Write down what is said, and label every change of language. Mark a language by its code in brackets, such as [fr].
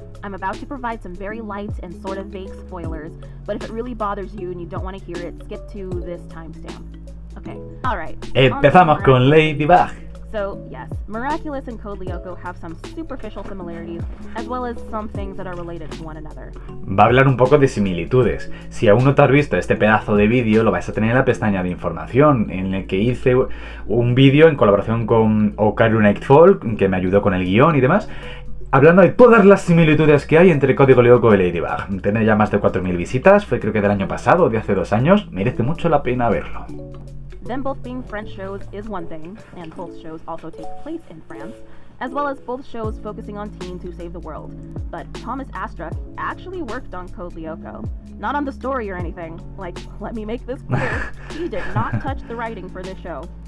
[en] I'm about to provide some very light and sort of vague spoilers, but if it really bothers you and you don't want to hear it, skip to this timestamp. Okay, alright. [es] Empezamos con Ladybug. [en] So, yes, Miraculous and Code Lyoko have some superficial similarities, as well as some things that are related to one another. [es] Va a hablar un poco de similitudes. Si aún no te has visto este pedazo de vídeo, lo vais a tener en la pestaña de información, en el que hice un vídeo en colaboración con Okaru Nightfall, que me ayudó con el guión y demás, hablando de todas las similitudes que hay entre Código Lyoko y Ladybug. Tiene ya más de 4.000 visitas, fue creo que del año pasado, de hace 2 años, merece mucho la pena verlo. [en] Them both being French shows is one thing, and both shows also take place in France, as well as both shows focusing on teens who save the world. But Thomas Astruc actually worked on Code Lyoko. Not on the story or anything. Like, let me make this clear, he did not touch the writing for this show.